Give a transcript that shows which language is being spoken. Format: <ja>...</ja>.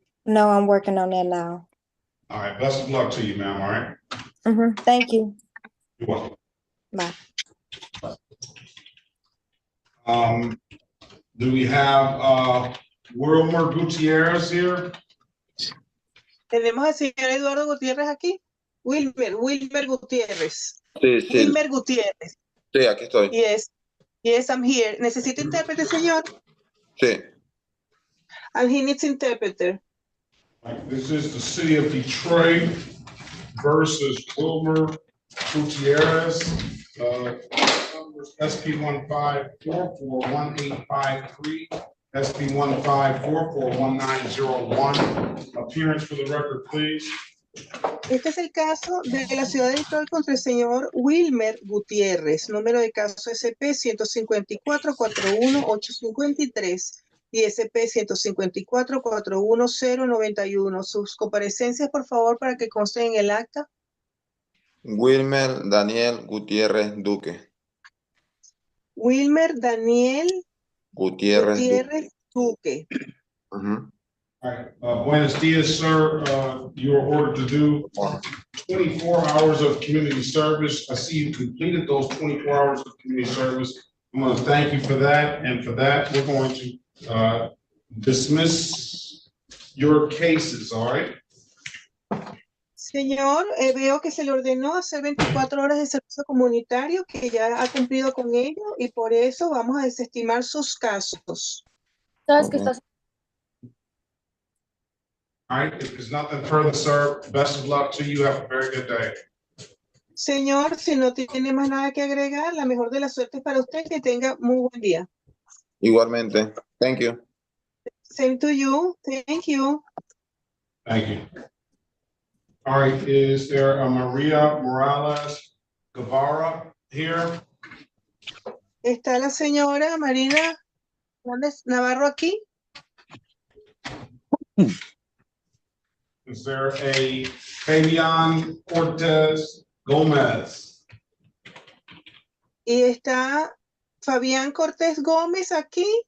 <en>No, I'm working on that now. All right, best of luck to you, ma'am, all right? Thank you. You're welcome. Bye. Do we have Wilmer Gutierrez here?</en> <es>Tenemos al señor Eduardo Gutiérrez aquí. Wilmer Gutiérrez. Sí, sí, Wilmer Gutiérrez. sí, aquí estoy.</es> <en>Yes. Yes, I'm here.</en> <es>¿Necesita intérprete, señor? Sí.</es> <en>And he needs interpreter. This is the city of Detroit versus Wilmer Gutierrez. Numbers SP 1544185 SP 154411901. Appearance for the record, please.</en> <es>Este es el caso de la ciudad de Detroit contra el señor Wilmer Gutiérrez, número de caso SP 154-41853 y SP 154-41091. Sus comparecencias, por favor, para que consten en el acta. Wilmer Daniel Gutiérrez Duque. Wilmer Daniel Gutiérrez Duque. Gutiérrez Duque. Ujú.</es> <en>All right,</en> <es>buenos dias,</es> <en>sir. You are ordered to do 24 hours of community service. I see you completed those 24 hours of community service. I'm going to thank you for that. And for that, we're going to dismiss your cases, all right?</en> <es>Señor, veo que se le ordenó hacer 24 horas de servicio comunitario, que ya ha cumplido con ello, y por eso vamos a desestimar sus casos.</es> <en>Ok. All right, if there's nothing further, sir, best of luck to you. Have a very good day.</en> <es>Señor, si no tiene más nada que agregar, la mejor de las suertes para usted, que tenga muy buen día. Igualmente.</es> <en>Thank you. Same to you. Thank you. Thank you. All right, is there a Maria Morales Guevara here?</en> <es>¿Está la señora Marina Hernández Navarro aquí?</es> <en>Is there a Fabian Cortez Gomez?</en> <es>¿Y está Fabián Cortés Gómez aquí?</es>